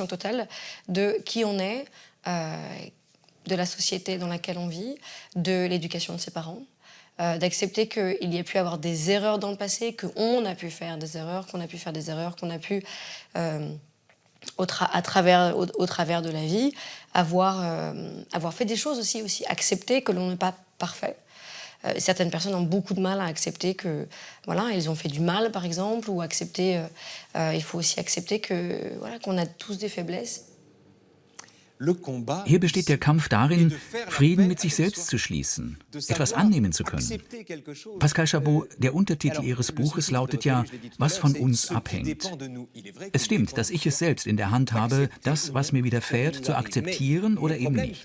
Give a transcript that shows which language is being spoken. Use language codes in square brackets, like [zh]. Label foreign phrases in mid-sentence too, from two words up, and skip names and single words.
[fr] totale de qui on est, de la société dans laquelle on vit, de l'éducation de ses parents, d'accepter qu'il y a pu avoir des erreurs dans le passé, qu'on a pu faire des erreurs, qu'on a pu, au travers de la vie, avoir fait des choses aussi accepter que l'on n'est pas parfait. Certaines personnes ont beaucoup de mal à accepter que, voilà, elles ont fait du mal, par exemple, ou accepter, il faut aussi accepter que, voilà, qu'on a tous des faiblesses. [de] Hier besteht der Kampf darin, Frieden mit sich selbst zu schließen, etwas annehmen zu können. Pascal Chabot, der Untertitel Ihres Buches lautet ja, was von uns abhängt. Es stimmt, dass ich es selbst in der Hand habe, das, was mir widerfährt, zu akzeptieren oder eben nicht.